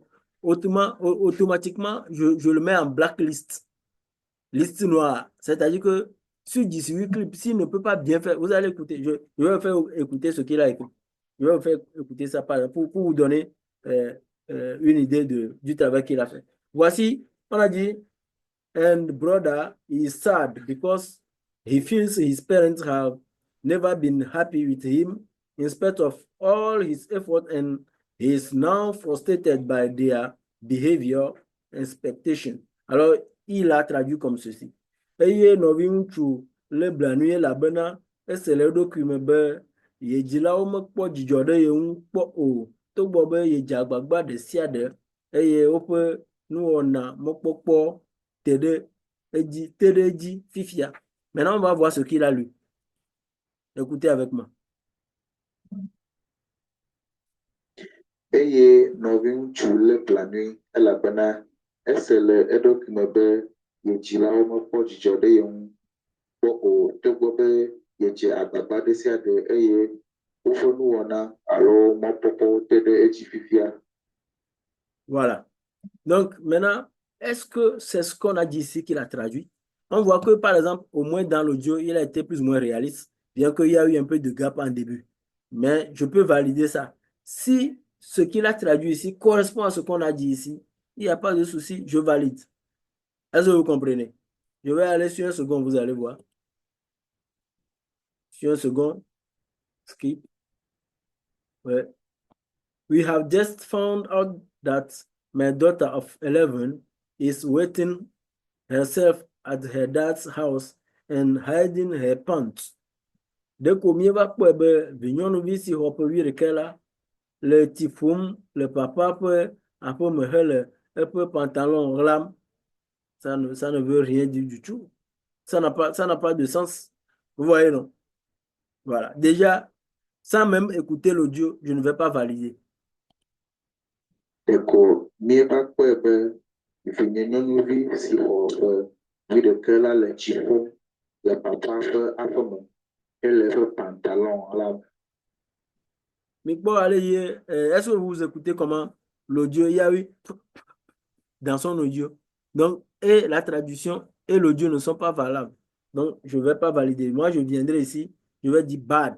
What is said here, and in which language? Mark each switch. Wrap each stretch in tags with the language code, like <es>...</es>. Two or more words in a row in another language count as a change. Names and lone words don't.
<fr>Automatiquement, je le mets en blacklist, liste noire. C'est-à-dire que sur 18 clips, s'il ne peut pas bien faire, vous allez écouter. Je vais vous faire écouter ce qu'il a écrit. Je vais vous faire écouter ça pour vous donner euh, une idée du travail qu'il a fait. Voici, on a dit,</fr> <en>and brother is sad because he feels his parents have never been happy with him in spite of all his effort, and he is now frustrated by their behavior and expectation.</en> <fr>Alors, il a traduit comme ceci.</fr> <ee>Eye nɔvi ŋutsu le blanui la bena ese le eɖokui me be ye dzilawo mekpɔ dzidzɔ ɖe ye ŋu kpɔ o, togbɔ be ye dze agbagba ɖe sia ɖe eye woƒe nuwɔna mɔkpɔkpɔ te ɖe edzi fifia.</ee> <fr>Maintenant, on va voir ce qu'il a lu. Écoutez avec moi.</fr> <ee>Eye nɔvi ŋutsu le blanui elabena ese le eɖokui me be ye dzilawo mekpɔ dzidzɔ ɖe ye ŋu kpɔ o, togbɔ be ye dze agbagba ɖe sia ɖe eye woƒe nuwɔna alo mɔkpɔkpɔwo te ɖe edzi fifia.</ee> <fr>Voilà. Donc, maintenant, est-ce que c'est ce qu'on a dit ici qu'il a traduit? On voit que, par exemple, au moins dans l'audio, il a été plus ou moins réaliste, bien qu'il y a eu un peu de gap en début. Mais je peux valider ça. Si ce qu'il a traduit ici correspond à ce qu'on a dit ici, il n'y a pas de souci, je valide. Est-ce que vous comprenez? Je vais aller sur un second, vous allez voir. Sur un second, skip. Ouais.</fr> <en>We have just found out that my daughter of 11 is waiting herself at her dad's house and hiding her pants.</en> <fr>De combien va pour vignonu si hop la le tifum le papa peut après me le pantalon ram, ça ne veut rien dire du tout. Ça n'a pas de sens. Vous voyez, non? Voilà. Déjà, sans même écouter l'audio, je ne vais pas valider.</fr> <ee>Eko mieva kpɔe be vinye nyɔnuvi si xɔ ƒe la le tsi ƒum le papa ƒe aƒeme hele eƒe</ee> <fr>pantalon ram. Mais bon, allez, est-ce que vous écoutez comment l'audio, il y a eu dans son audio. Donc, et la traduction et l'audio ne sont pas valables. Donc, je ne vais pas valider. Moi, je viendrai ici, je vais dire bad.</fr>